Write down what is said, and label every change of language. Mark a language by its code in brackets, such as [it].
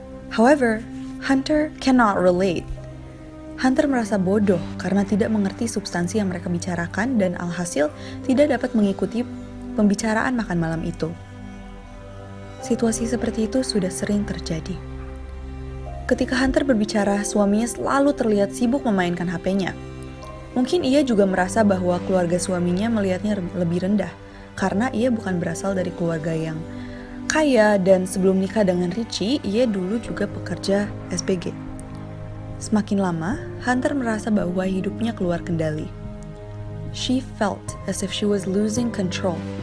[en] However, Hunter cannot relate. [id] Hunter merasa bodoh karena tidak mengerti substansi yang mereka bicarakan dan alhasil tidak dapat mengikuti pembicaraan makan malam itu. Situasi seperti itu sudah sering terjadi. Ketika Hunter berbicara, suaminya selalu terlihat sibuk memainkan HP-nya. Mungkin ia juga merasa bahwa keluarga suaminya melihatnya lebih rendah karena ia bukan berasal dari keluarga yang kaya, dan sebelum nikah dengan Richie, ia dulu juga pekerja SPG. Semakin lama, Hunter merasa bahwa hidupnya keluar kendali. [en] She felt as if she was losing control.